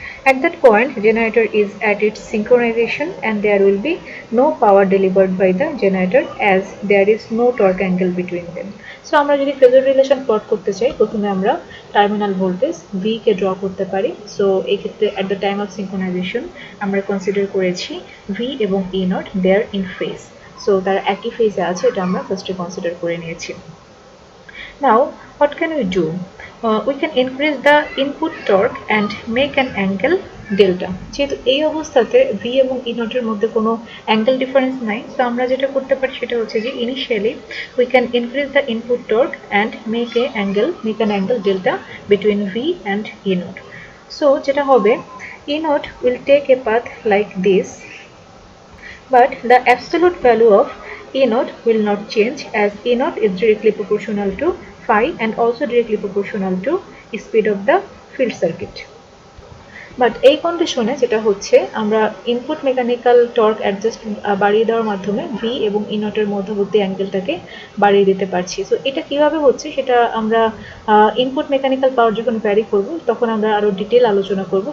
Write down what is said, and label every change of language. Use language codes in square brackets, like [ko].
[en] At that point, generator is at its synchronization and there will be no power delivered by the generator as there is no torque angle between them. [bn] So আমরা যদি phasor relation plot করতে চাই, প্রথমে আমরা terminal voltage V কে draw করতে পারি। So এই ক্ষেত্রে [en] at the time of synchronization [bn] আমরা কনসিডার করেছি V এবং E naught [en] they are in phase, [bn] so তারা একই ফেজে আছে, এটা আমরা ফার্স্টে কনসিডার করে নিয়েছি। [en] Now what can we do? We can increase the input torque and make an angle delta. [bn] যেহেতু এই অবস্থাতে V এবং E naught এর মধ্যে কোনো অ্যাঙ্গেল ডিফারেন্স নাই, তো আমরা যেটা করতে পারি সেটা হচ্ছে যে initially [en] we can increase the input torque and make an angle delta between V and E naught. So [bn] যেটা হবে, [en] E naught will take a path like this, but the absolute value of E naught will not change as E naught is directly proportional to phi and also directly proportional to speed of the field circuit. [bn] But এই কন্ডিশনে যেটা হচ্ছে, আমরা input mechanical torque adjust বাড়িয়ে দেওয়ার মাধ্যমে V এবং ই নটের মধ্যবর্তী অ্যাঙ্গেলটাকে বাড়িয়ে দিতে পারছি। সো এটা কিভাবে হচ্ছে সেটা আমরা ইনপুট মেকানিক্যাল পাওয়ার যখন ভ্যারি করব তখন আমরা আরও ডিটেল আলোচনা করব।